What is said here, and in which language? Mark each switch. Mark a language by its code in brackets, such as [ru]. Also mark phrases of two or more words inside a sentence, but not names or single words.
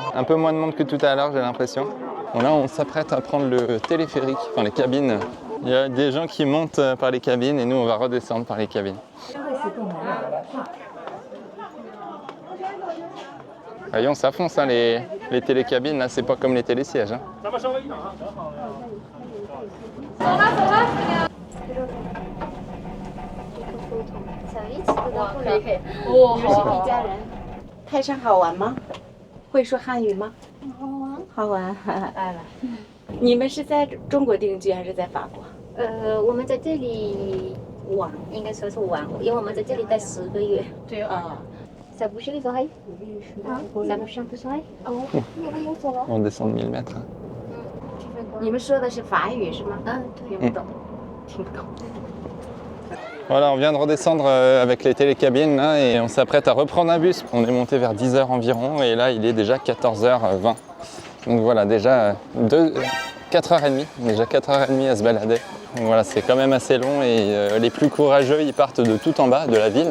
[fr] Un peu moins de monde que tout à l'heure, j'ai l'impression. Bon, là, on s'apprête à prendre le téléphérique, enfin les cabines. Il y a des gens qui montent par les cabines et nous, on va redescendre par les cabines. Voyons, ça fonce, hein, les télécabines, là, c'est pas comme les télésièges. Hein. [zh] 泰山好玩吗？会说汉语吗？好玩。来了。你们是在中国定居还是在法国？我们在这里玩，应该说是玩，因为我们在这里待10个月。对啊。 [fr] Ça bouge les oreilles? Ça bouge un peu les oreilles? On descend de 1000 mètres. [zh] 你们说的是法语是吗？听不懂，听不懂。 [fr] Voilà, on vient de redescendre avec les télécabines là, et on s'apprête à reprendre un bus. On est monté vers 10h environ et là il est déjà 14h20. Donc voilà, déjà 4h30, déjà 4h30 à se balader. Donc voilà, c'est quand même assez long et les plus courageux ils partent de tout en bas de la ville.